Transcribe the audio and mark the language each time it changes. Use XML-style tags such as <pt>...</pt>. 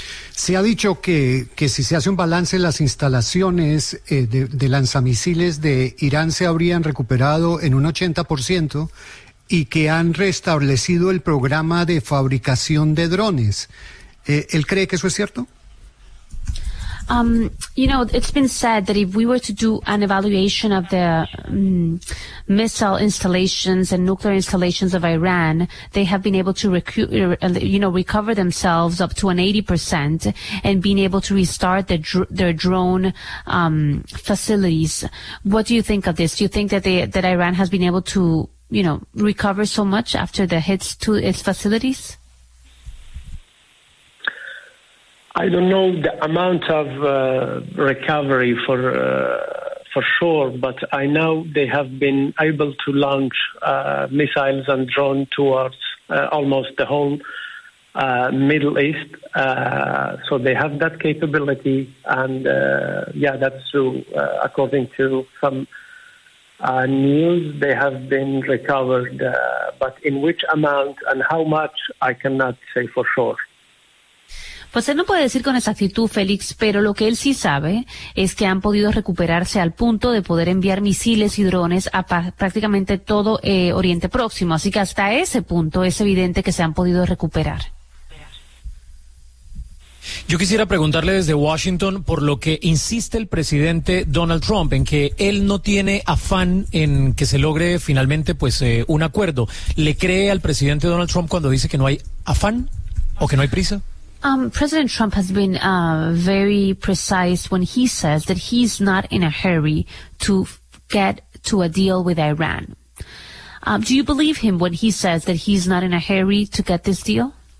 <es>Se ha dicho que si se hace un balance, las instalaciones de lanzamisiles de Irán se habrían recuperado en un 80%. Y que han restablecido el programa de fabricación de drones. ¿Él cree que eso es cierto?</es> <en>You know, it's been said that if we were to do an evaluation of the missile installations and nuclear installations of Iran, they have been able to recover themselves up to an 80% and being able to restart their drone facilities. What do you think of this? Do you think that Iran has been able to, you know, recover so much after the hits to its facilities? I don't know the amount of recovery for sure, but I know they have been able to launch missiles and drones towards almost the whole Middle East. So they have that capability, and yeah, that's true. According to some news, they have been recovered, but in which amount and how much, I cannot say for sure.</en> <es>Pues él no puede decir con exactitud, Félix, pero lo que él sí sabe es que han podido recuperarse al punto de poder enviar misiles y drones a prácticamente todo Oriente Próximo. Así que hasta ese punto es evidente que se han podido recuperar. Yo quisiera preguntarle desde Washington por lo que insiste el presidente Donald Trump en que él no tiene afán en que se logre finalmente pues un acuerdo. ¿Le cree al presidente Donald Trump cuando dice que no hay afán o que no hay prisa?</es> <en>President Trump has been very precise when he says that he's not in a hurry to get to a deal with Iran. Do you believe him when he says that he's not in a hurry to get this deal?</en>